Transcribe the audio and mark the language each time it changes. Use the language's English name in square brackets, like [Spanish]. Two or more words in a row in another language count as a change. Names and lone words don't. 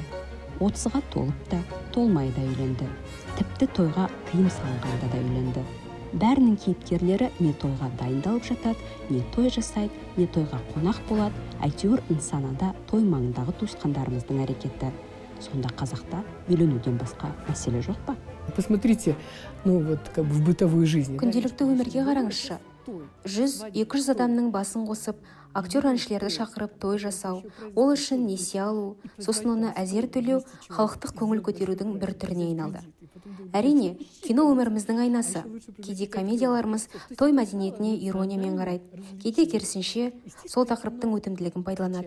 [Kazakh] 30-ға толып та, толмай да үйленді. Тіпті тойға тыйым салынғанда да үйленді. Бәрінің кейіпкерлері не тойға дайындалып жатады, не той жасайды, не тойға қонақ болады. Әйтеуір нысанада той маңындағы туысқандарымыздың әрекеті. Сонда қазақта үйленуден басқа мәселе жоқ па? [Russian] Посмотрите, ну вот как бы в бытовой жизни. [Kazakh] Күнделікті өмірге қараңызшы. 100-200 адамның басын қосып, актер-әншілерді шақырып той жасау, ол үшін несие алу, сосын оны әзер төлеу халықтық көңіл көтерудің бір түріне айналды. Әрине, кино өміріміздің айнасы. Кейде комедияларымыз той мәдениетіне ирониямен қарайды, кейде керісінше сол тақырыптың өтімділігін пайдаланады.